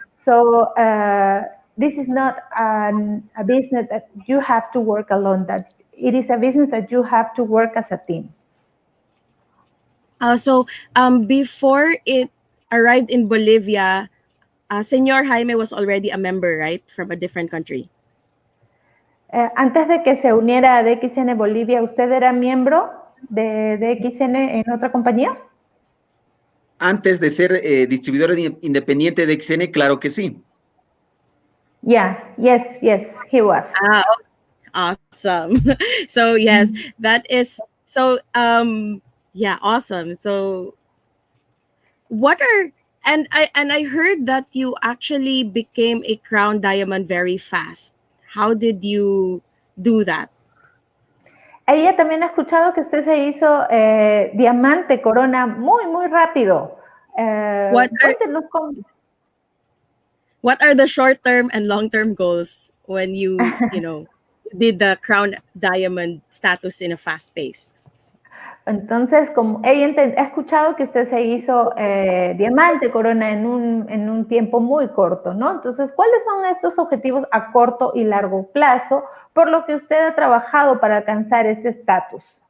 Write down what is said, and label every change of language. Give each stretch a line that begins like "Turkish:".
English: So this is not a business that you have to work alone. That it is a business that you have to work as a team. So before it arrived in Bolivia, Senor Jaime was already a member, right? From a different country.
Spanish: Antes de que se uniera a DXN Bolivia, ¿usted era miembro de DXN en otra compañía? Antes de ser distribuidor independiente de DXN, claro que sí.
English: Yeah, yes, he was. Awesome. So yes, that is so yeah, awesome. So what are and I heard that you actually became a crown diamond very fast. How did you do that?
Spanish: Ella también ha escuchado que usted se hizo diamante corona muy rápido. Cuéntenos cómo.
English: What are the short-term and long-term goals when you did the crown diamond status in a fast pace?
Spanish: Entonces, como ella ha escuchado que usted se hizo diamante corona en un tiempo muy corto, ¿no? Entonces, ¿cuáles son estos objetivos a corto y largo plazo por lo que usted ha trabajado para alcanzar este estatus?